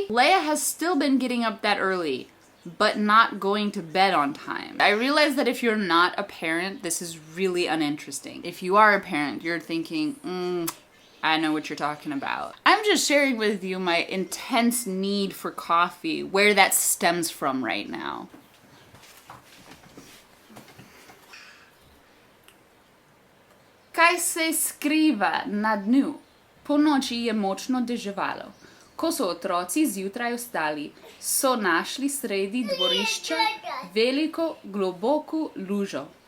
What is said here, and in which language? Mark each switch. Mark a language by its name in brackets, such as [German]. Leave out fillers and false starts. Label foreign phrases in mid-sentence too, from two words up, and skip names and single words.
[English] Leia has still been getting up that early, but not going to bed on time. I realize that if you're not a parent, this is really uninteresting. If you are a parent, you're thinking, I know what you're talking about. I'm just sharing with you my intense need for coffee, where that stems from right now. [Slovenian] Kaj se skriva na dnu? Ponoči je močno deževalo. Ko so otroci zjutraj vstali, so našli sredi dvorišča veliko, globoko lužo.